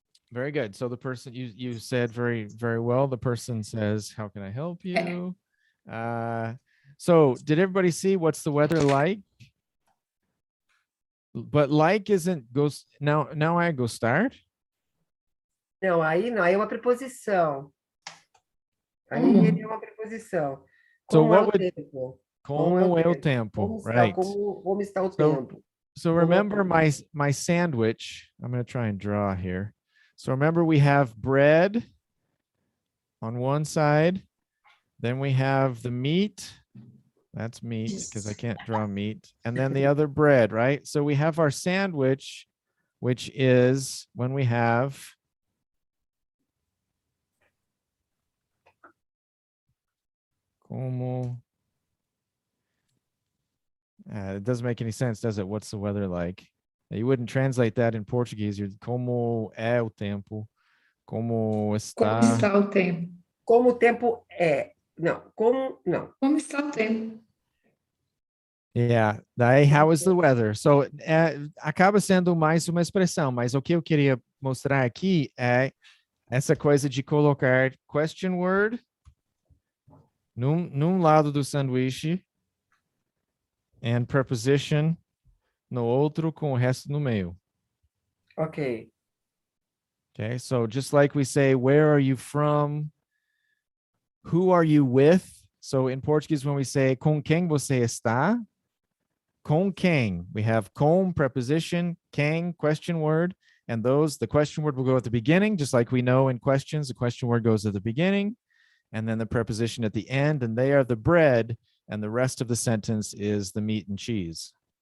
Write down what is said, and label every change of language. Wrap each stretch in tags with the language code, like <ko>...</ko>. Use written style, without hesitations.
<en>Very good. So the person you said very, very well. The person says, how can I help you? So did everybody see what's the weather like? But like isn't goes now I go start.</en> <pt>Não, aí não, aí é uma preposição. Aí ele é uma preposição.</pt> <en>So</en> <pt>Como é</pt> <en>what</en> <pt>o tempo? Como é o tempo, right? Como está o tempo?</pt> <en>So remember my sandwich. I'm going to try and draw here. So remember we have bread on one side. Then we have the meat. That's meat because I can't draw meat. And then the other bread, right? So we have our sandwich, which is when we have como. It doesn't make any sense, does it? What's the weather like? You wouldn't translate that in Portuguese.</en> <pt>You're como é o tempo? Como está? Como está o tempo? Como o tempo é? Não, não. Como está o tempo?</pt> <en>Yeah, daí how is the weather?</en> <pt>So, acaba sendo mais uma expressão, mas o que eu queria mostrar aqui é essa coisa de colocar question word num lado do sanduíche</pt> <en>and preposition</en> <pt>no outro com o resto no meio. Ok.</pt> <en>Okay, so just like we say, where are you from? Who are you with? So in Portuguese, when we say</en> <pt>com quem você está? Com quem.</pt> <en>We have com, preposition, quem, question word. And the question word will go at the beginning, just like we know in questions, the question word goes at the beginning, and then the preposition at the end, and they are the bread, and the rest of the sentence is the meat and cheese.</en>